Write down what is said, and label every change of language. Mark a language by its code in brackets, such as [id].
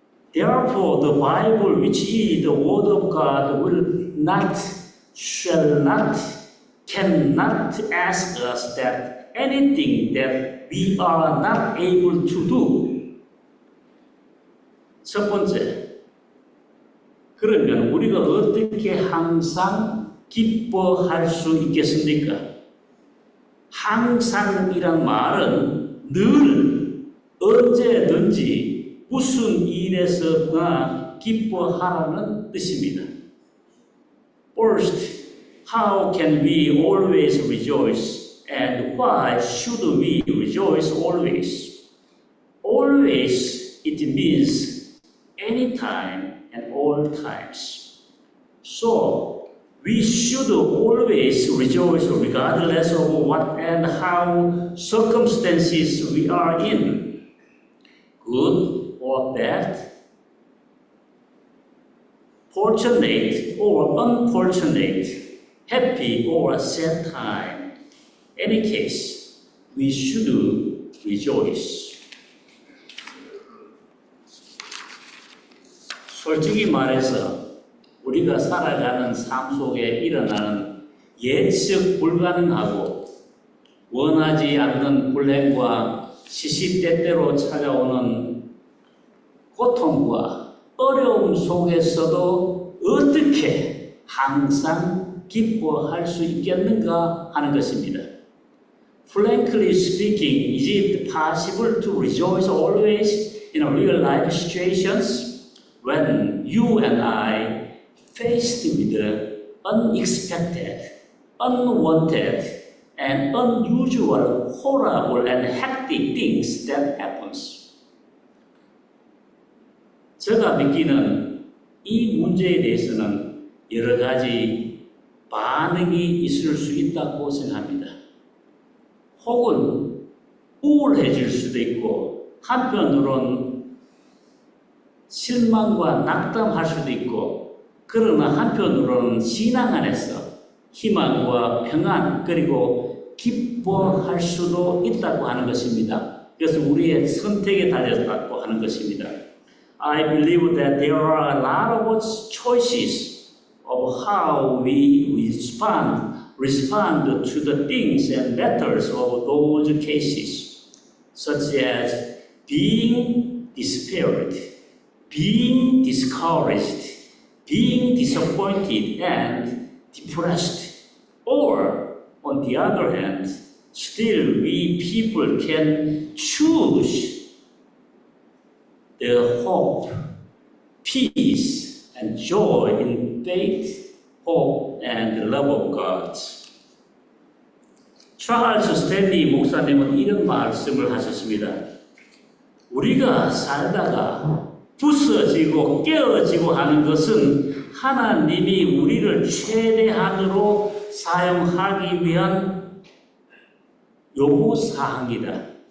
[en] Therefore, the Bible, which is the word of God, will not, shall not, cannot ask us that anything that we are not able to do. [ko] 첫 번째, 그러면 우리가 어떻게 항상 기뻐할 수 있겠습니까? 항상이란 말은 늘 언제든지 무슨 일에서나 기뻐하라는 뜻입니다. [en] First, how can we always rejoice and why should we rejoice always? Always, it means anytime and all times. So, we should always rejoice regardless of what and how circumstances we are in, good or bad, fortunate or unfortunate, happy or sad time. Any case, we should rejoice. [ko] 솔직히 말해서 우리가 살아가는 삶 속에 일어나는 예측 불가능하고 원하지 않는 불행과 시시때때로 찾아오는 고통과 어려움 속에서도 어떻게 항상 기뻐할 수 있겠는가 하는 것입니다. [en] Frankly speaking, is it possible to rejoice always in real life situations when you and I faced with the unexpected, unwanted, and unusual, horrible, and hectic things that happens? [ko] 제가 믿기는 이 문제에 대해서는 여러 가지 반응이 있을 수 있다고 생각합니다. 혹은 우울해질 수도 있고 한편으로는 실망과 낙담할 수도 있고 그러나 한편으로는 신앙 안에서 희망과 평안 그리고 기뻐할 수도 있다고 하는 것입니다. 그래서 우리의 선택에 달렸다고 하는 것입니다. [en] I believe that there are a lot of choices of how we respond to the things and matters of those cases, such as being despaired, being discouraged, being disappointed and depressed. Or, on the other hand, still we people can choose the hope, peace, and joy in faith, hope, and love of God. [ko] 찰스 스탠리 목사님은 이런 말씀을 하셨습니다. 우리가 살다가 부서지고 깨어지고 하는 것은 하나님이 우리를 최대한으로 사용하기 위한 요구사항이다.